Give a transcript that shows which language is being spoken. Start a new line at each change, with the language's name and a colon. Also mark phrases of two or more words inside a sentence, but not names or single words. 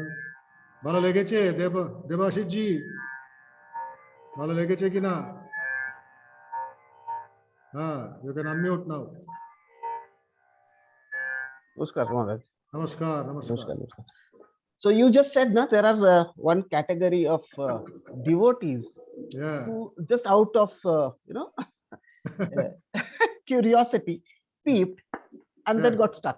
Bangla: ভালো লেগেছে, Debashis ji. ভালো লেগেছে কি না?
English: You can unmute now.
Bangla: Namaskar, Maharaj. Namaskar, namaskar. Namaskar.
English: So you just said, no, there are one category of devotees who just out of, curiosity, peeped and then got stuck.